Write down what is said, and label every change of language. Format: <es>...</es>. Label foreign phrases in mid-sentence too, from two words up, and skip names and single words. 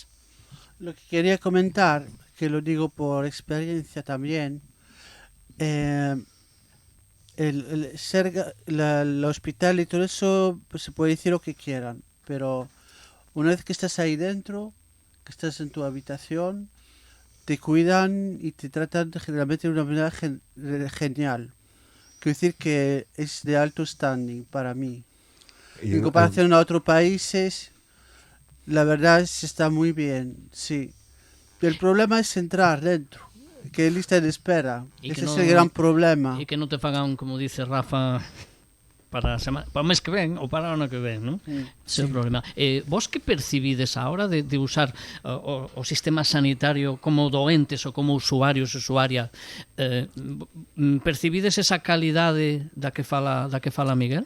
<es>Lo que quería comentar, que lo digo por experiencia también, el hospital y todo eso, pues se puede decir lo que quieran, pero una vez que estás ahí dentro, que estás en tu habitación, te cuidan y te tratan generalmente de una manera genial. Quiero decir que es de alto standing para mí. En comparación a otros países, la verdad es que está muy bien, sí. El problema es entrar dentro, que hay lista de espera. Ese es el gran problema.</es> <gl>E que non te fagan, como dice Rafa, para o mes que ven ou para o ano que ven, non? Ese é o problema. Vos que percibides a hora de usar o sistema sanitario como doentes ou como usuarios, usuarias, percibides esa calidade da que fala Miguel?</gl>